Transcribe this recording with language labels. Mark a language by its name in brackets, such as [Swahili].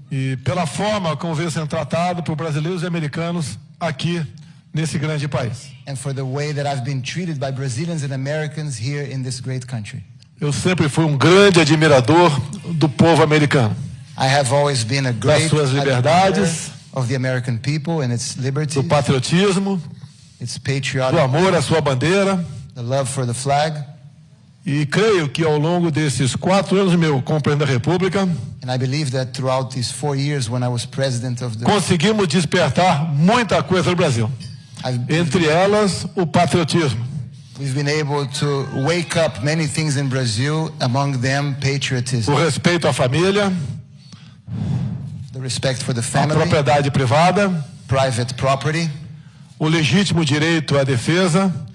[Portuguese] E pela forma como vem sendo tratado por brasileiros e americanos aqui nesse grande país. [English] And for the way that I've been treated by Brazilians and Americans here in this great country. [Portuguese] Eu sempre fui grande admirador do povo americano. [English] I have always been a great [Portuguese] das suas liberdades, [English] of the American people and its liberty, [Portuguese] do patriotismo, [English] its patriotic, [Portuguese] do amor à sua bandeira, [English] the love for the flag. [Portuguese] E creio que ao longo desses 4 anos meu como presidente da República, [English] And I believe that throughout these 4 years when I was president of the... [Portuguese] Conseguimos despertar muita coisa no Brasil. Entre elas, o patriotismo. [English] We've been able to wake up many things in Brazil, among them patriotism. [Portuguese] O respeito à família. [English] The respect for the family. [Portuguese] A propriedade privada. [English] Private property. [Portuguese] O legítimo direito à defesa.